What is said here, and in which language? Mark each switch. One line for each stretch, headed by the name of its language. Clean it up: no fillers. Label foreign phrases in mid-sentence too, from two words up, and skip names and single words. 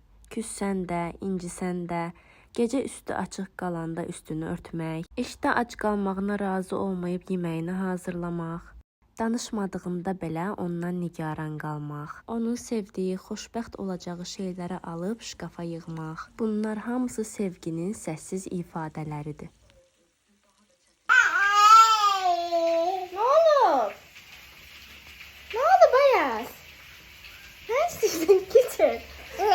Azerbaijani: Küssən də, incisən də, gecə üstü açıq qalanda üstünü örtmək, işdə ac qalmağına razı olmayıb yeməyini hazırlamaq, danışmadığında belə ondan nigaran qalmaq, onun sevdiyi, xoşbəxt olacağı şeyləri alıb şkafa yığmaq. Bunlar hamısı sevginin səssiz ifadələridir.
Turkish: Ne oldu? Ne oldu Bayaz? Ne istiyorsun? Getir.